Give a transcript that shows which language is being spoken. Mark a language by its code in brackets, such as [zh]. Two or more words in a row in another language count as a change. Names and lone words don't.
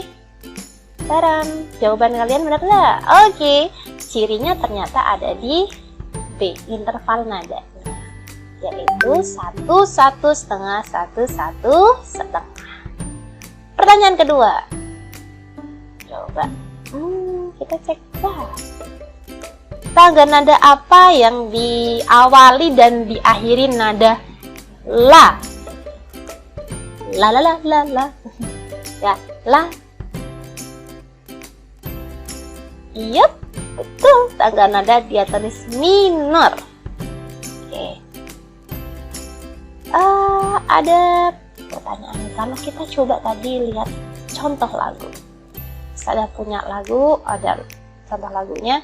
[id] Taram, jawaban kalian benar nggak? Oke, cirinya ternyata ada di B, interval nada, yaitu 1, 1,5, 1, 1,5. Pertanyaan kedua. Coba, kita cek lah. Tangga nada apa yang diawali dan diakhiri nada la? La la la la la. Ya, la. Yap, betul. Tangga nada diatonis minor. Oke. Ada pertanyaan. Kalau kita coba tadi lihat contoh lagu. Saya punya lagu, ada contoh lagunya.